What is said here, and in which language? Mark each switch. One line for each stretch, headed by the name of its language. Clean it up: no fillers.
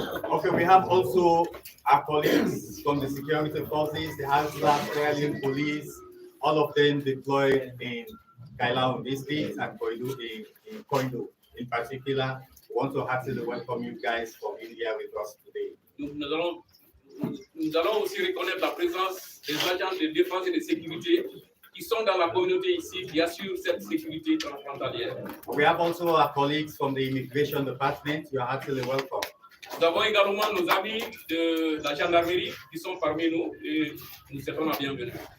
English: Okay, we have also our colleagues from the security forces, the Australian police, all of them deployed in Kailam District and in Koidu. In particular, we want to heartily welcome you guys from India with us today.
French: Nous allons aussi reconnaître la présence des agents de défense et de sécurité qui sont dans la communauté ici, qui assurent cette sécurité transfrontalière.
English: We have also our colleagues from the immigration department. You are heartily welcome.
French: Nous avons également nos amis de la gendarmerie qui sont parmi nous et nous souhaitons la bienvenue.